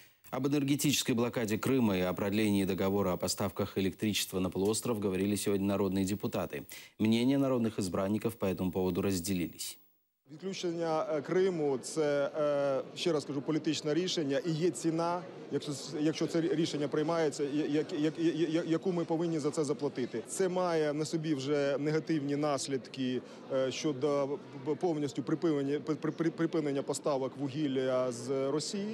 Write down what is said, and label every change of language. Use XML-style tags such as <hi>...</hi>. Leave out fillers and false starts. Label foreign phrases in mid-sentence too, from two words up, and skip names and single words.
<ru>Об энергетической блокаде Крыма и о продлении договора о поставках электричества на полуостров говорили сегодня народные депутаты. Мнения народных избранников по этому поводу разделились.</ru> <uk>Відключення Криму – це, ще раз кажу, політичне рішення і є ціна, якщо це рішення приймається, яку ми повинні за це заплатити. Це має на собі вже негативні наслідки щодо повністю припинення поставок вугілля з Росії.</uk>